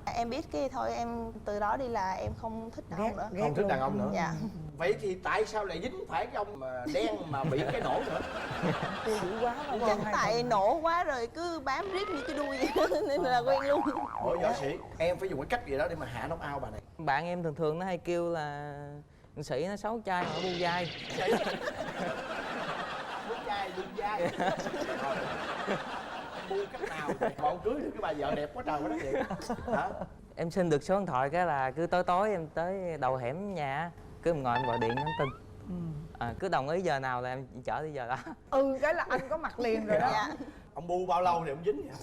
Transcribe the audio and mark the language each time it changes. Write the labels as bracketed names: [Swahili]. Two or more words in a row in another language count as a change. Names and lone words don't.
[Vietnamese] Em biết cái thôi em từ đó đi là em không thích đàn ông nữa. Không thích đàn ông nữa. Dạ. Vậy thì tại sao lại dính phải cái ông mà đen mà bị cái nổ nữa? Tiêu dữ quá mà. Chắc tại nổ quá rồi cứ bám riết như cái đuôi vậy nên là quen luôn. Ủa võ sĩ, em phải dùng cái cách gì đó để mà hạ [English] knock out [Vietnamese] bà này. Bạn em thường thường nó hay kêu là Sĩ nó xấu trai mà nó bu dai. Bu dai, bu dai. Bu cách nào bọn cưới được cái bà vợ đẹp quá trời quá đó vậy hả? Em xin được số điện thoại cái là cứ tối tối em tới đầu hẻm nhà, cứ ngồi em gọi điện nhắn tin. Cứ đồng ý giờ nào là em chở đi giờ đó. Cái là anh có mặt liền rồi đó. Dạ. Ông bu bao lâu thì ông dính vậy?